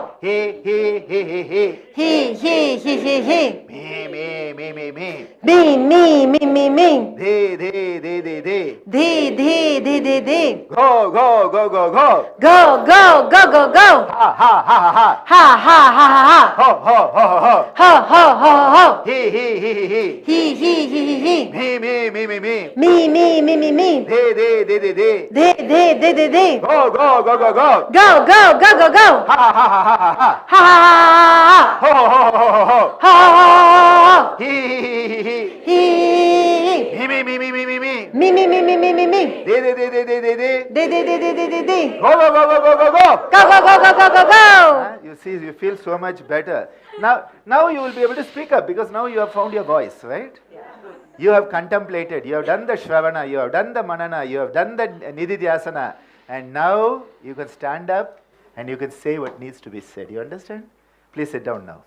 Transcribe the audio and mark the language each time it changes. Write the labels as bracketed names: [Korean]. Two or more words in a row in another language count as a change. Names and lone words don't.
[English] He, he, he, he, he. He, he, he, he, he. Me, me, me, me, me. Me, me, me, me, me. They, they, they, they, they. They, they, they, they, they. Go, go, go, go, go. Go, go, go, go, go. Ha, ha, ha, ha, ha. Ha, ha, ha, ha, ha. Ho, ho, ho, ho, ho. Ha, ha, ha, ha. He, he, he, he, he. He, he, he, he, he. Me, me, me, me, me. Me, me, me, me, me. They, they, they, they, they. They, they, they, they, they. Go, go, go, go, go. Go, go, go, go, go. Ha, ha, ha, ha, ha, ha. Ha, ha, ha, ha. Ho, ho, ho, ho, ho, ho. Ha, ha, ha, ha. He, he, he, he. He. Me, me, me, me, me, me. Me, me, me, me, me, me, me. They, they, they, they, they, they, they. They, they, they, they, they, they, they. Go, go, go, go, go, go, go. Go, go, go, go, go, go, go. You see, you feel so much better. Now you will be able to speak up, because now you have found your voice, right? Yeah. You have contemplated, you have done the Shravana, you have done the Manana, you have done the Nididhyasana, and now you can stand up and you can say what needs to be said. You understand? Please sit down now.